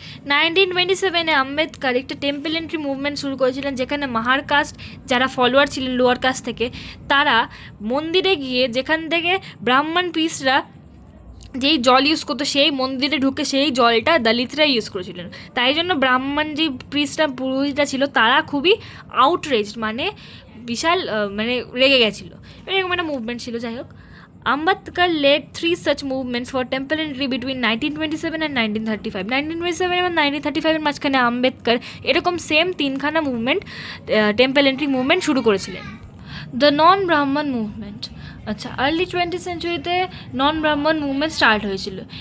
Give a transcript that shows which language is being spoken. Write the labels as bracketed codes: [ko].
[bn] 1927-এ আম্বেদকর একটা temple entry movement শুরু করেছিলেন, যেখানে মাহার কাস্ট যারা ফলোয়ার ছিলেন লোয়ার কাস্ট থেকে তারা মন্দিরে গিয়ে যেখান থেকে ব্রাহ্মণ পিসরা যেই জল ইউজ করতো সেই মন্দিরে ঢুকে সেই জলটা দলিতরা ইউজ করেছিলেন। তাই জন্য ব্রাহ্মণ যে প্রিস্টরা পুরোহিতরা ছিল তারা খুবই আউটরেজড মানে বিশাল মানে রেগে গেছিলো, এরকম একটা মুভমেন্ট ছিল। যাই হোক, [en] Ambedkar led 3 such movements for temple entry between 1927 and 1935. [bn] 1927 এবং 1935 এর মাঝখানে আম্বেদকর এরকম সেম তিনখানা মুভমেন্ট টেম্পল এন্ট্রি মুভমেন্ট শুরু করেছিলেন। দ্য নন ব্রাহ্মণ মুভমেন্ট, আচ্ছা আর্লি 20th সেঞ্চুরিতে নন ব্রাহ্মণ মুভমেন্ট স্টার্ট হয়েছিল।